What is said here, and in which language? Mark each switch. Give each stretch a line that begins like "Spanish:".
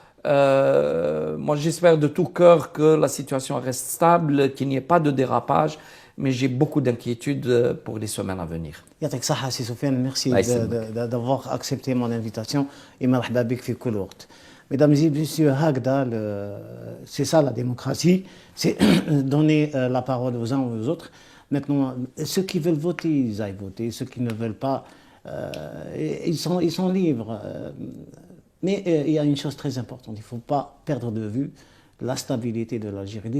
French: Moi, j'espère de tout cœur que la situation reste stable, qu'il n'y ait pas de dérapage, mais j'ai beaucoup d'inquiétudes pour les semaines à venir.
Arabic: يعطيك الصحة سي سفيان, merci d'avoir accepté mon invitation et مرحبا بك في كل وقت.
French: Mesdames et messieurs, هكذا c'est ça la démocratie, c'est donner la parole aux uns aux autres. Maintenant, ceux qui veulent voter, ils aillent voter. Ceux qui ne veulent pas, ils sont libres. Mais il y a une chose très importante, il ne faut pas perdre de vue la stabilité de l'Algérie.